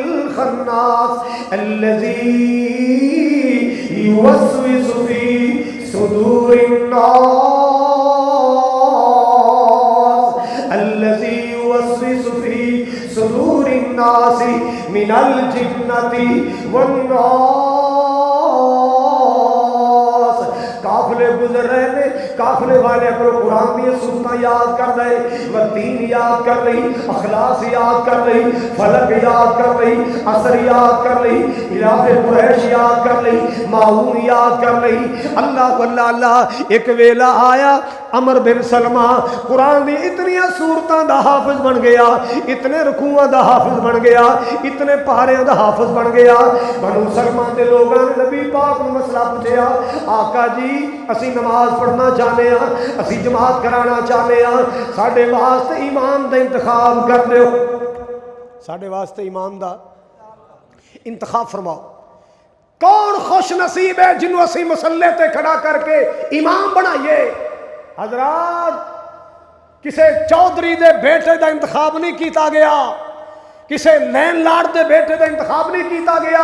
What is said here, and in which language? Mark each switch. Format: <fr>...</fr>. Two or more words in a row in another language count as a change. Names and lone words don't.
<ar>الخناس الذي يوسوس في صدور الناس الذي يوسوس في صدور الناس من الجنة والناس.</ar> <ur>قافلے گزر رہے نے، قافلے والے کو قرآن کی سورتیں یاد کر رہے، والتین یاد کر رہی، اخلاص یاد کر رہی، فلق یاد کر رہی، عصر یاد کر رہی، الاف قریش یاد کر رہی، معون یاد کر رہی.</ur> <ar>اللہ واللہ اللہ.</ar> <pa>ایک ویلا آیا عمر بن سلمہ قرآن دی اتنی سورتاں دا حافظ بن گیا، اتنے رکوعاں دا حافظ بن گیا، اتنے پاریاں دا حافظ بن گیا. بنو سلمہ دے لوگاں نے نبی پاک نوں مسئلہ پوچھیا، آقا جی اسی</pa> <ur>نماز پڑھنا چاہتے ہیں،</ur> <pa>اسی</pa> <ur>جماعت کرانا چاہتے ہیں،</ur> <pa>ساڈے واسطے امام دا انتخاب کر دیو، ساڈے واسطے امام دا انتخاب فرماؤ. کون خوش نصیب ہے جنہوں اسی مسلح تے کھڑا کر کے امام بنائیے. حضرات کسے چودھری دے بیٹے دا انتخاب نہیں کیتا گیا، کسے لین لاڈ دے بیٹے دا انتخاب نہیں کیتا گیا.</pa>